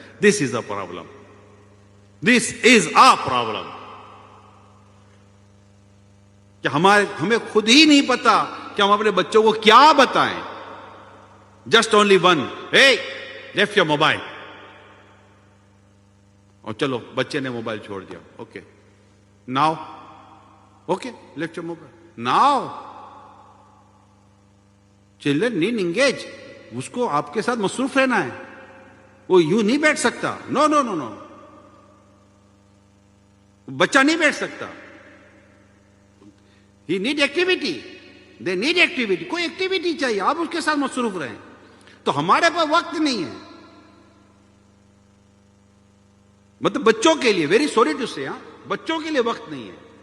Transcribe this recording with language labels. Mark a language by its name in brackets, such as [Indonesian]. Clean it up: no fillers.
[English] this is a problem, [Urdu] this is a problem کہ ہمیں خود ہی نہیں پتا کہ ہم اپنے بچوں کو کیا بتائیں. [English] just only one, hey left your mobile, [Urdu] اور چلو بچے نے موبائل چھوڑ دیا، [English] Okay now, okay left your mobile. Now, children need engage. [Urdu] اس کو آپ کے ساتھ مصروف رہنا ہے، وہ یوں نہیں بیٹھ سکتا. نو نو نو نو، بچہ نہیں بیٹھ سکتا. [English] He need activity. They need activity. [Urdu] کوئی ایکٹیویٹی چاہیے، آپ اس کے ساتھ مصروف رہیں. تو ہمارے پاس وقت نہیں ہے، مطلب بچوں کے لیے، [English] very sorry to say, [Urdu] بچوں کے لیے وقت نہیں ہے.